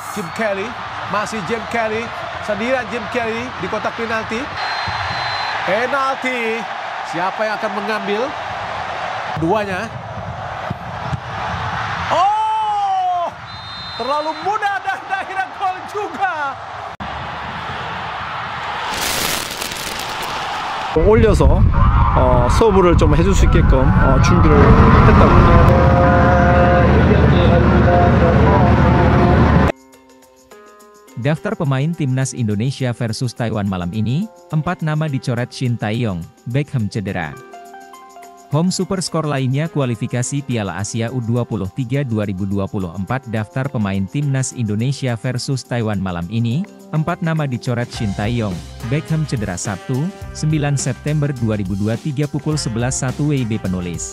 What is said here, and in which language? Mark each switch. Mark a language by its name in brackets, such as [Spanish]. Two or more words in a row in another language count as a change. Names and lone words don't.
[Indonesian] Jim Kelly, masih Jim Kelly, sendirian Jim Kelly di kotak penalti. Penalti, siapa yang akan mengambil? Duanya. Oh! Terlalu mudah dan akhirnya gol juga. [Korean] 올려서 서브를 좀 해줄 수 있게끔 준비를 했다고 합니다. [Indonesian] Daftar pemain timnas Indonesia versus Taiwan malam ini, 4 nama dicoret Shin Tae-yong, Beckham cedera. Home Super Score lainnya kualifikasi Piala Asia U23 2024 daftar pemain timnas Indonesia versus Taiwan malam ini, 4 nama dicoret Shin Tae-yong, Beckham cedera Sabtu, 9 September 2023 pukul 11.01 WIB penulis.